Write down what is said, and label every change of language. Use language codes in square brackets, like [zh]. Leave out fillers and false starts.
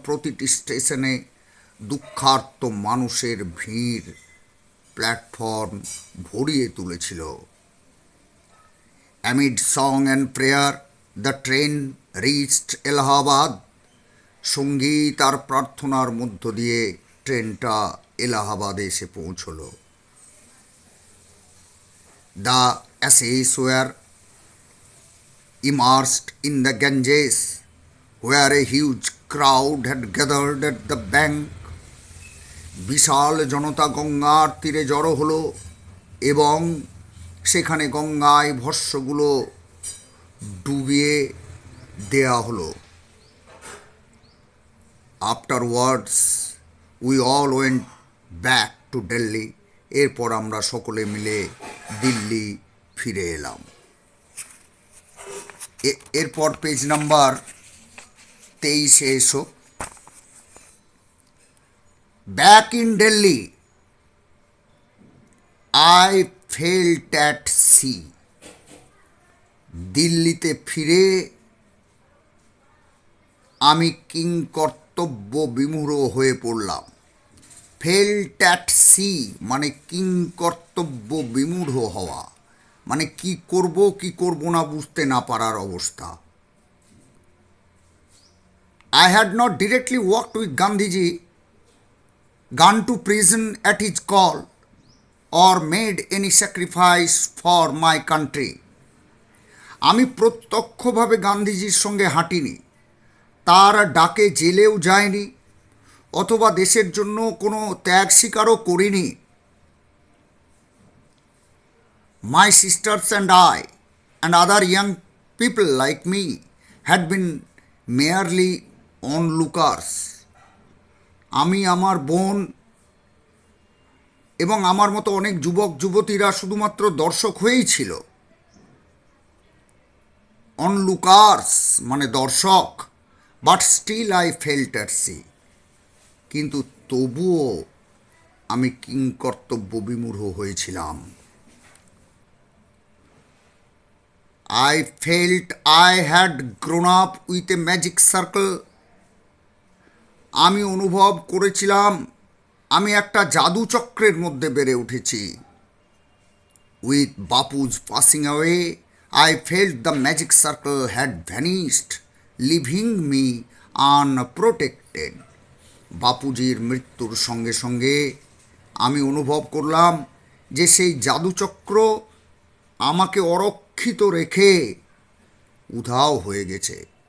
[bn] প্রতিটি স্টেশনে দুঃখার্ত মানুষের ভিড় প্ল্যাটফর্ম ভরিয়ে তুলেছিল। [en] Amid song and prayer the train reached Allahabad. [bn] সঙ্গীত আর প্রার্থনার মধ্য দিয়ে ট্রেনটা এলাহাবাদে এসে পৌঁছল। [en] The ashes were immersed in the Ganges, where a huge crowd had gathered at the bank. [bn] বিশাল জনতা গঙ্গার তীরে জড়ো হলো এবং সেখানে গঙ্গায় ভস্মগুলো ডুবিয়ে দেয়া হলো। [en] Afterwards we all went back to Delhi. [bn] এরপর আমরা সকলে মিলে দিল্লি ফিরে এলাম। এরপর পেজ নাম্বার 23-এ এসো। [en] Back in Delhi I felt at sea. [bn] দিল্লিতে ফিরে আমি কিংকর্তব্য বিমূঢ় হয়ে পড়লাম। [en] felt at sea [bn] মানে কিংকর্তব্য বিমূঢ় হওয়া, মানে কি করব কি করব না বুঝতে না পারার অবস্থা। [en] I had not directly walked with Gandhiji, gone to prison at his call, or made any sacrifice for my country. [bn] আমি প্রত্যক্ষভাবে গান্ধীজির সঙ্গে হাঁটিনি, তার ডাকে জেলেও যায়নি, অথবা দেশের জন্য কোনো ত্যাগ স্বীকারও করিনি। [en] My sisters and I and other young people like me had been merely onlookers. [bn] আমি, আমার বোন এবং আমার মতো অনেক যুবক যুবতীরা শুধুমাত্র দর্শক হয়েই ছিল। [en] onlookers [bn] মানে দর্শক। [en] But still I felt at sea. [bn] কিন্তু তবুও আমি কিংকর্তব্য বিমূঢ় হয়েছিলাম। [en] I felt I had grown up with a magic circle. [bn] আমি অনুভব করেছিলাম আমি একটা জাদুচক্রের মধ্যে বেড়ে উঠেছি। [en] With Bapu's passing away, I felt the magic circle had vanished, leaving me unprotected. [bn] বাপুজির মৃত্যুর সঙ্গে সঙ্গে আমি অনুভব করলাম যে সেই জাদুচক্র আমাকে অরক্ষিত রেখে উধাও হয়ে গেছে।